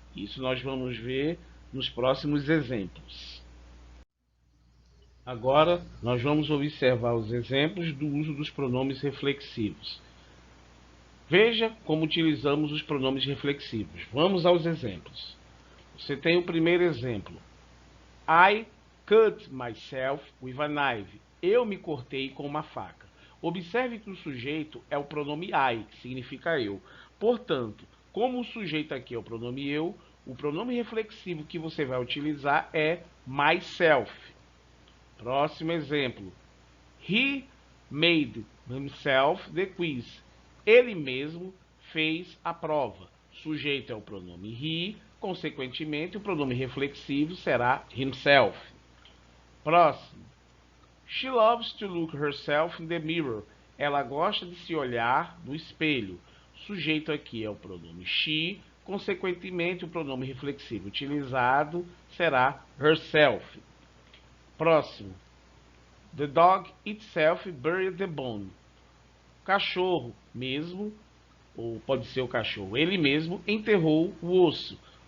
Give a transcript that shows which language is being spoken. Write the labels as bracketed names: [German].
[Portuguese] Isso nós vamos ver nos próximos exemplos. Agora, nós vamos observar os exemplos do uso dos pronomes reflexivos. Veja como utilizamos os pronomes reflexivos. Vamos aos exemplos. Você tem o primeiro exemplo. [English] I cut myself with a knife. [Portuguese] Eu me cortei com uma faca. Observe que o sujeito é o pronome I, que significa eu. Portanto, como o sujeito aqui é o pronome eu, o pronome reflexivo que você vai utilizar é myself. Próximo exemplo. [English] He made himself the quiz. [Portuguese] Ele mesmo fez a prova. O sujeito é o pronome he, consequentemente, o pronome reflexivo será himself. Próximo. [English] She loves to look herself in the mirror. [Portuguese] Ela gosta de se olhar no espelho. O sujeito aqui é o pronome she, consequentemente, o pronome reflexivo utilizado será herself. Próximo. [English] The dog itself buried the bone. [Portuguese] O cachorro mesmo, ou pode ser o cachorro, ele mesmo enterrou o osso.